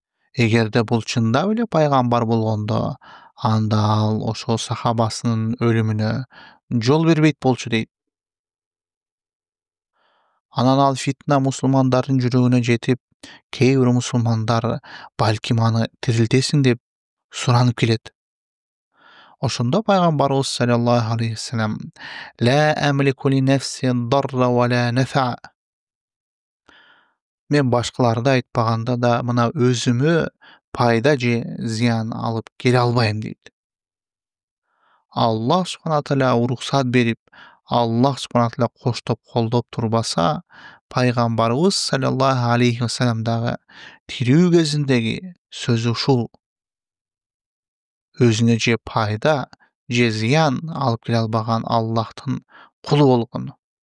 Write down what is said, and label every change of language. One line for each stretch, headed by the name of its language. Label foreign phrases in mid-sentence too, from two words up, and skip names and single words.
Kyrgyz: Эгерде бул чындап эле пайгамбар болгондо, анда ал ошол сахабасынын өлүмүнө жол бербейт болчу дейт. Анан ал фитна мусулмандардын жүрөгүнө жетип, кээ бир мусулмандар балким аны тирилтесиң деп суранып келет. Ошондо пайгамбарыбыз
Arabic: صلى الله عليه وسلم: "لا أملك لنفسي ضرا ولا نفعا".
Kyrgyz: Мен башкаларды айтпаганда да мына өзүмө пайда же зыян алып келе албайм дейт.
Arabic: الله سبحانه وتعالى
Kyrgyz: уруксат берип,
Arabic: الله سبحانه وتعالى
Kyrgyz: коштоп колдоп турбаса, пайгамбарыбыз
Arabic: صلى الله عليه وسلم
Kyrgyz: дагы тирүү кезиндеги сөзү ушул: өзүнө же пайда, же зыян алып келе албаган Аллахтын кулу болгон.